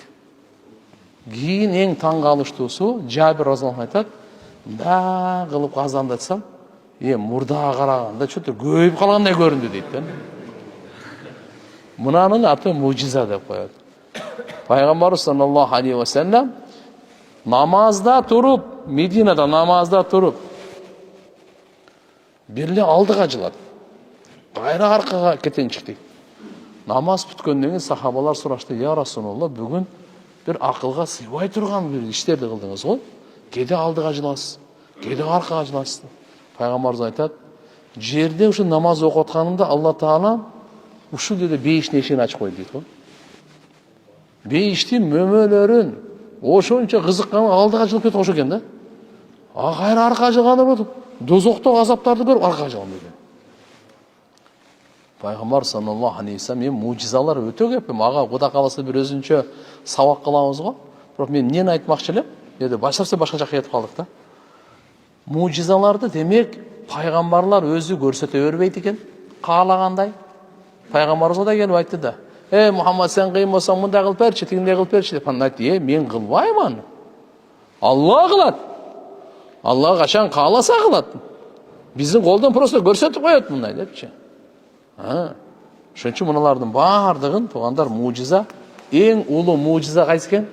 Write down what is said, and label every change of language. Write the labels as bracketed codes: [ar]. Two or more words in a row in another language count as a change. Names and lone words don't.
[ky] Кийин эң таң калыштуусу Жабир разияллаху айтат, да кылып казанды айтсам, мурдага караганда чөтө көбөйүп калгандай көрүндү дейт да. Мунанын аты мужиза деп коет. Пайгамбар [ar] صلى الله عليه وسلم [ky] намазда туруп, Мединада намазда туруп, бирле алдыга жылат. Кайра аркага кетенчик дейт. Намаз бүткөндөн кийин сахабалар сурашты, [ar] يا رسول الله, [ky] бүгүн bir акылга сыйбай турган бир иштерди кылдыңыз го. Кеде алдыга жыласыз, кеде аркага жыласыз. Пайгамбарыбыз айтат, жерде ушу намаз окуп атканымда Алла Таала ушул жерде бейиштин эшигин ачып койду дейт го. Бейиштин мөмөлөрүн ошончо кызыккан алдыга жылып кетип ошо экен да. Кайра аркага жылганы болуп, дозоктогу азаптарды көрүп аркага жылган экен. Пайгамбар [ar] صلى الله عليه وسلم [ky] мужизалар өтө көп. Ага Кудай кааласа бир өзүнчө сабак кылабыз го. Бирок мен эмнени айтмакчы элем? Эде башка жакка кетип калдык да. Мужизаларды демек пайгамбарлар өзү көрсөтө бербейт экен, каалагандай. [kk] Пайғамбарымызға да келіп айтты да: Мұхаммад, сен қиын болсаң, мындай қылып берші, тигіндей қылып берші деп. Анда айтты: мен қылбаймын. Алла қылады. Алла қашан қаласа қылады. Біздің қолдан просто көрсетіп қояды мұндай депші. Шonun үшін мыналардың бардығын туғандар мужиза, ең ұлы мужиза қайсы екен?